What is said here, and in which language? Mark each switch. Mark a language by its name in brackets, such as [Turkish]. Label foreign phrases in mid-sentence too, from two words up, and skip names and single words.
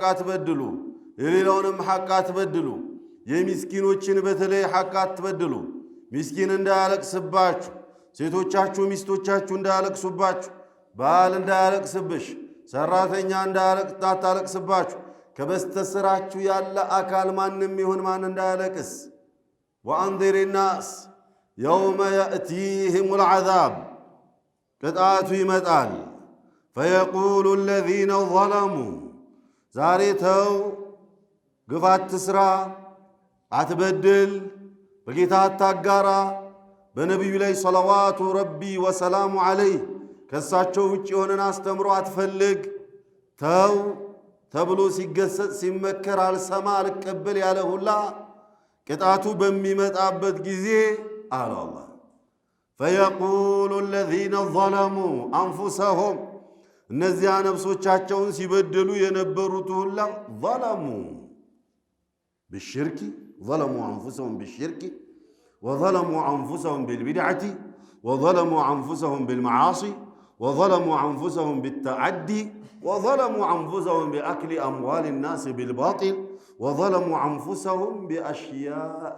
[Amharic] አትበድሉ፣ የሌላውንም ሐቅ አትበድሉ። የሚስኪኖችን በተለይ ሐቅ አትበድሉ። ሚስኪን እንዳያለቅስባችሁ፣ ሴቶቻችሁ ሚስቶቻችሁ እንዳያለቅሱባችሁ፣ ባል እንዳያለቅስብሽ፣ ሰራተኛ እንዳታለቅስባችሁ፣ ከበስተስራችሁ ያለ አካል ማንም ይሁን ማን እንዳያለቅስ። [Arabic] وأنذر الناس يوم يأتيهم العذاب [Amharic] ቅጣቱ ይመጣል። [Arabic] فيقول الذين ظلموا [Amharic] ዛሬ ተው፣ ግፍ አትስራ፣ አትበድል፣ በጌታ አታጋራ፣ በነቢዩ ላይ [Arabic] صلوات ربي وسلامه عليه [Amharic] ከሳቸው ውጭ የሆነን አስተምሮ አትፈልግ፣ ተው ተብሎ ሲገሰጽ ሲመከር አልሰማ አልቀበል ያለ ሁላ ቅጣቱ በሚመጣበት ጊዜ አለ አላህ [Arabic] فيقول الذين ظلموا أنفسهم [Amharic] እነዚያ ነፍሶቻቸውን ሲበደሉ የነበሩት ሁላ ظلموا [Arabic] بالشرك ظلموا أنفسهم بالشرك وظلموا أنفسهم بالبدعة وظلموا أنفسهم بالمعاصي وظلموا أنفسهم بالتعدي وظلموا أنفسهم بأكل أموال الناس بالباطل وظلموا أنفسهم بأشياء